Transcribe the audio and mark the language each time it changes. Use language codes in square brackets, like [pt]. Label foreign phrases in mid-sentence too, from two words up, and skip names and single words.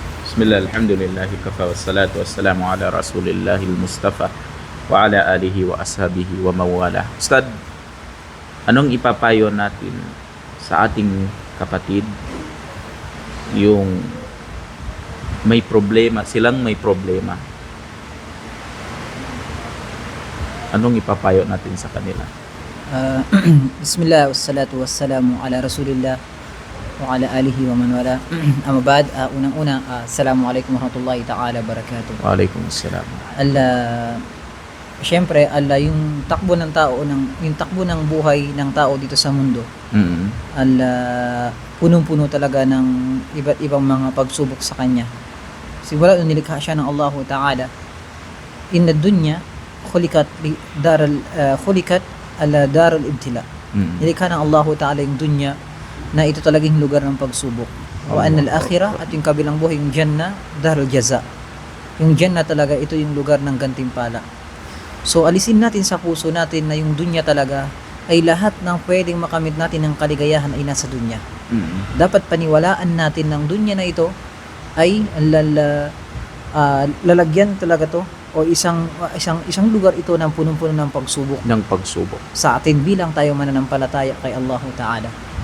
[ar] بسم الله، الحمد لله كفى والصلاة والسلام على رسول الله المصطفى وعلى آله وأصحابه ومن والاه. [tl] Ustad, anong ipapayo natin sa ating kapatid yung may problema, silang may problema? Anong ipapayo natin sa kanila? [ar] بسم الله، والصلاة والسلام على رسول الله وعلى آله ومن والاه. أما بعد, [tl] unang-una, [ar] السلام عليكم ورحمة الله تعالى وبركاته. وعليكم السلام. [tl] Siyempre, yung takbo ng tao, yung takbo ng buhay ng tao dito sa mundo, punong-puno talaga ng iba't ibang mga pagsubok sa kanya. Simula nung nilikha siya ng Allah Ta'ala, [ar] إن الدنيا خلقت على دار الابتلاء. [tl] Nilikha ng Allah Ta'ala yung dunya na ito talagang lugar ng pagsubok. [ar] وأن الآخرة, [tl] at yung kabilang buhay, yung jannah, [ar] دار الجزاء. [tl] Yung jannah talaga, ito yung lugar ng gantimpala. So alisin natin sa puso natin na yung dunya talaga ay lahat ng pwedeng makamit natin ng kaligayahan ay nasa dunya. Dapat paniwalaan natin ng dunya na ito ay lalagyan talaga to, o isang lugar ito ng punong-puno ng pagsubok sa atin bilang tayo mananampalataya kay Allah Ta'ala.